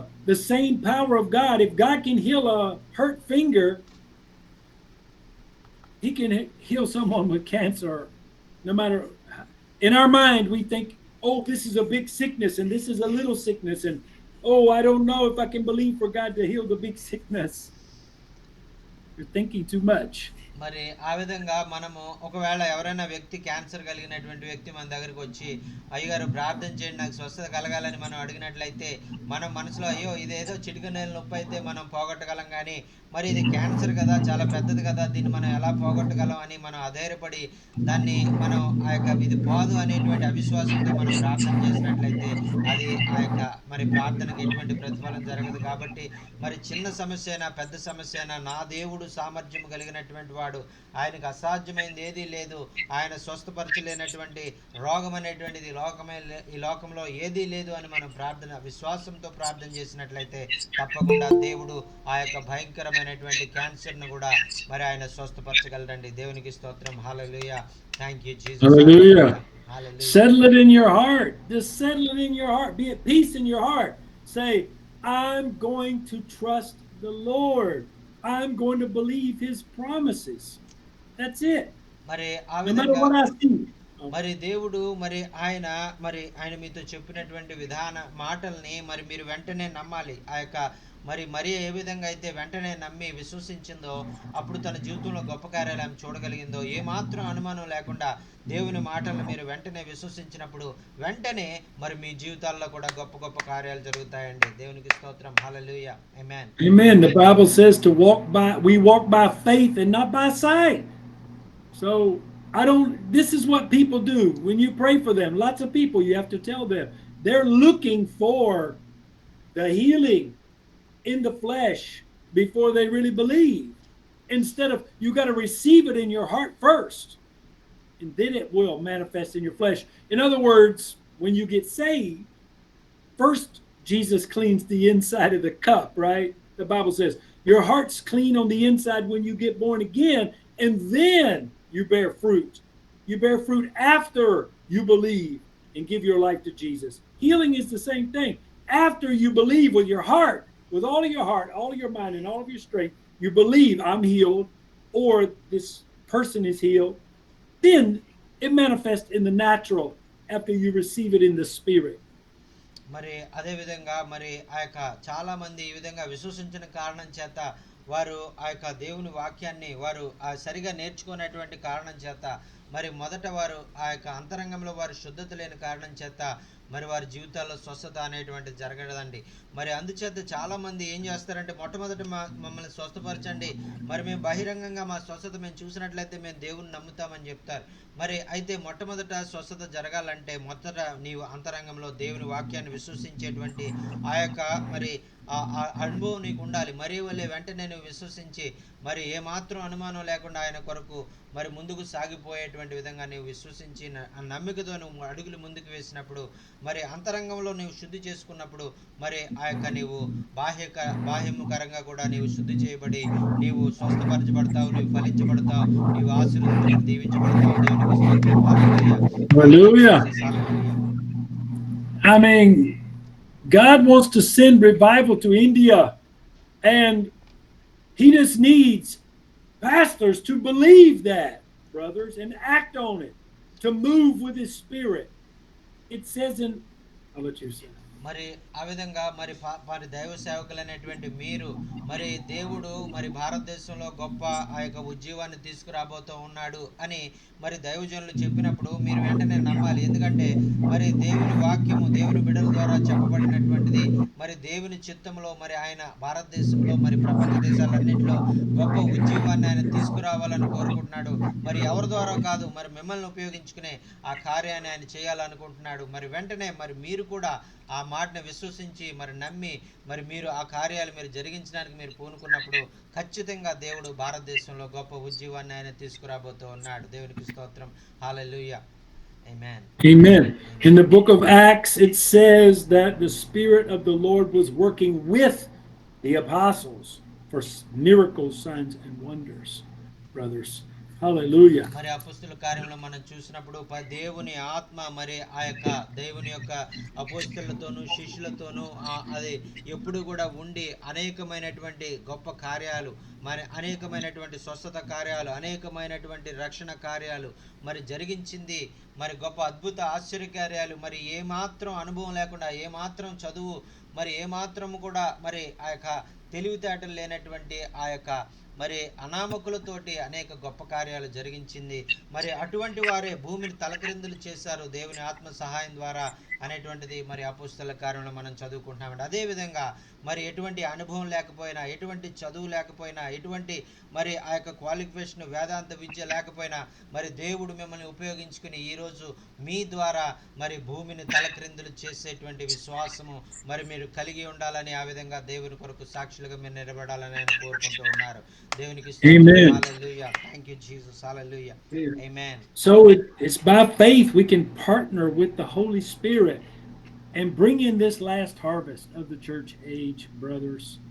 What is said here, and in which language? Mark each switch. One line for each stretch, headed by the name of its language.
English: The same power of God. If God can heal a hurt finger, He can heal someone with cancer. No matter, in our mind, we think, this is a big sickness and this is a little sickness. And, I don't know if I can believe for God to heal the big sickness. You're thinking too much.
Telugu: మరి ఆ విధంగా మనము ఒకవేళ ఎవరైనా వ్యక్తి cancer కలిగినటువంటి వ్యక్తి మన దగ్గరికి వచ్చి అయ్యగారు ప్రార్థన చేయండి నాకు స్వస్థత కలగాలని మనం అడిగినట్లయితే మనం మనసులో అయ్యో ఇదేదో చిటికనేల నొప్పి అయితే మనం పోగొట్టగలం, కానీ మరి ఇది క్యాన్సర్ కదా, చాలా పెద్దది కదా, దీన్ని మనం ఎలా పోగొట్టగలం అని మనం అధైర్యపడి దాన్ని మనం ఇది పోదు అనేటువంటి అవిశ్వాసంతో మనం ప్రార్థన చేసినట్లయితే అది ఆ యొక్క మరి ప్రార్థనకు ఎటువంటి ప్రతిఫలం జరగదు. కాబట్టి మరి చిన్న సమస్య అయినా పెద్ద సమస్య అయినా నా దేవుడు సామర్థ్యం కలిగినటువంటి వాడు, ఆయనకు అసాధ్యమైనది ఏదీ లేదు. ఆయన స్వస్థపరచలేనటువంటి రోగం అనేటువంటిది ఈ లోకంలో ఏదీ లేదు అని మనం విశ్వాసంతో ప్రార్థన చేసినట్లయితే తప్పకుండా దేవుడు ఆ యొక్క భయంకరమైనటువంటి క్యాన్సర్ను కూడా మరి ఆయన స్వస్థపరచగలరండి. దేవునికి స్తోత్రం. హల్లెలూయా.
English: Thank you Jesus. Hallelujah. Hallelujah. Settle it in your heart. Just settle it in your heart. Be at peace in your heart. Say, I'm going to trust the Lord. I'm going to believe his promises. That's it.
Telugu: మరి ఆ
English: No matter
Telugu: విధంగా
English: what I see.
Telugu: మరి దేవుడు ఆయన మీతో చెప్పినటువంటి విధాన మాటల్ని మరి మీరు వెంటనే నమ్మాలి. ఆ యొక్క మరి ఏ విధంగా అయితే వెంటనే నమ్మి విశ్వసించిందో అప్పుడు తన జీవితంలో గొప్ప కార్యాలు ఆమె చూడగలిగిందో ఏమాత్రం అనుమానం లేకుండా దేవుని మాటలను మీరు వెంటనే విశ్వసించినప్పుడు వెంటనే మరి మీ జీవితాల్లో కూడా గొప్ప గొప్ప కార్యాలు జరుగుతాయండి. దేవునికి స్తోత్రం. హల్లెలూయా. ఆమేన్.
English: Amen. The Bible says we walk by faith and not by sight. So this is what people do when you pray for them. Lots of people, you have to tell them, they're looking for the healing in the flesh before they really believe. Instead of, you got to receive it in your heart first, and then it will manifest in your flesh. In other words, when you get saved, first Jesus cleans the inside of the cup, right? The Bible says your heart's clean on the inside when you get born again, and then you bear fruit. You bear fruit after you believe and give your life to Jesus. Healing is the same thing. After you believe with your heart, with all of your heart, all of your mind, and all of your strength, you believe I'm healed or this person is healed, then it manifests in the natural after you receive it in the spirit.
Telugu: మరి అదే విధంగా మరి ఆ యొక్క చాలా మంది ఈ విధంగా విశ్వసించిన కారణం చేత వారు ఆ యొక్క దేవుని వాక్యాన్ని వారు సరిగా నేర్చుకునేటువంటి కారణం చేత మరి మొదట వారు ఆ యొక్క అంతరంగంలో వారు శుద్ధత లేని కారణం చేత మరి వారి జీవితాల్లో స్వస్థత అనేటువంటిది జరగదండి. మరి అందుచేత చాలామంది ఏం చేస్తారంటే మొట్టమొదట మమ్మల్ని స్వస్థపరచండి, మరి మేము బహిరంగంగా మా స్వస్థత మేము చూసినట్లయితే మేము దేవుని నమ్ముతామని చెప్తారు. మరి అయితే మొట్టమొదట స్వస్థత జరగాలంటే మొదట నీవు అంతరంగంలో దేవుని వాక్యాన్ని విశ్వసించేటువంటి ఆ యొక్క మరి అనుభవం నీకు ఉండాలి. మరి వల్లే వెంటనే నువ్వు విశ్వసించి మరి ఏమాత్రం అనుమానం లేకుండా ఆయన కొరకు మరి ముందుకు సాగిపోయేటువంటి విధంగా నీవు విశ్వసించి నమ్మికతో నువ్వు అడుగులు ముందుకు వేసినప్పుడు మరి అంతరంగంలో నీవు శుద్ధి చేసుకున్నప్పుడు మరి ఆ యొక్క నీవు బాహ్యముఖరంగా కూడా నీవు శుద్ధి చేయబడి నీవు స్వస్థపరచబడతావు, నీవు ఫలించబడతావు, నీవు ఆశీర్వదించబడి దీవించబడతావు. దేవునికి స్తోత్రం. హల్లెలూయా.
English: I mean, God wants to send revival to India, and he just needs pastors to believe that, brothers, and act on it, to move with his spirit. It says in, I'll let you say.
Telugu: మరి ఆ విధంగా మరి దైవ సేవకులైనటువంటి మీరు మరి దేవుడు మరి భారతదేశంలో గొప్ప ఆ యొక్క ఉద్యోగాన్ని తీసుకురాబోతూ ఉన్నాడు అని మరి దైవజనులు చెప్పినప్పుడు మీరు వెంటనే నమ్మాలి. ఎందుకంటే మరి దేవుని వాక్యము దేవుని బిడ్డల ద్వారా చెప్పబడినటువంటిది. మరి దేవుని చిత్తంలో మరి ఆయన భారతదేశంలో మరి ప్రపంచ దేశాలన్నింటిలో గొప్ప ఉద్యోగాన్ని ఆయన తీసుకురావాలని కోరుకుంటున్నాడు. మరి ఎవరి ద్వారా కాదు, మరి మిమ్మల్ని ఉపయోగించుకునే ఆ కార్యాన్ని ఆయన చేయాలనుకుంటున్నాడు. మరి వెంటనే మరి మీరు కూడా ఆ మాటను విశ్వసించి మరి నమ్మి మరి మీరు ఆ కార్యాలు మీరు జరిగించడానికి మీరు పూనుకున్నప్పుడు ఖచ్చితంగా దేవుడు భారతదేశంలో గొప్ప ఉద్యోగాన్ని ఆయన తీసుకురాబోతూ ఉన్నాడు. దేవునికి స్తోత్రం. హల్లెలూయా. Amen.
English: Amen. In the book of Acts it says that the Spirit of the Lord was working with the apostles for miracles, signs and wonders, brothers. Hallelujah.
Telugu: మరి అపోస్తలుల కార్యంలో మనం చూసినప్పుడు దేవుని ఆత్మ మరి ఆ యొక్క దేవుని యొక్క అపోస్తలులతోనూ శిష్యులతోనూ అది ఎప్పుడు కూడా ఉండి అనేకమైనటువంటి గొప్ప కార్యాలు, మరి అనేకమైనటువంటి స్వస్థత కార్యాలు, అనేకమైనటువంటి రక్షణ కార్యాలు మరి జరిగించింది. మరి గొప్ప అద్భుత ఆశ్చర్య కార్యాలు మరి ఏమాత్రం అనుభవం లేకుండా, ఏమాత్రం చదువు, మరి ఏమాత్రం కూడా మరి ఆ యొక్క తెలివితేటలు లేనటువంటి ఆ యొక్క మరి అనామకులతోటి అనేక గొప్ప కార్యాలు జరిగించింది. మరి అటువంటి వారే భూమిని తలక్రిందులు చేశారు దేవుని ఆత్మ సహాయం ద్వారా అనేటువంటిది మరి అపోస్తలుల కార్యంలో మనం చదువుకుంటున్నామండి. అదేవిధంగా మరి ఎటువంటి అనుభవం లేకపోయినా, ఎటువంటి చదువు లేకపోయినా, ఎటువంటి మరి ఆ యొక్క క్వాలిఫికేషన్ వేదాంత విద్య లేకపోయినా మరి దేవుడు మిమ్మల్ని ఉపయోగించుకుని ఈరోజు మీ ద్వారా మరి భూమిని తలక్రిందులు చేసేటువంటి విశ్వాసము మరి మీరు కలిగి ఉండాలని, ఆ విధంగా దేవుని కొరకు సాక్షులుగా మీరు నిలబడాలని ఆయన కోరుకుంటూ ఉన్నారు. దేవునికి స్తోత్రం. హల్లెలూయా.
English: Thank you Jesus.
Telugu: Hallelujah. Amen.
English: So it's by faith we can partner with the Holy Spirit and bring in this last harvest of the church age, brothers.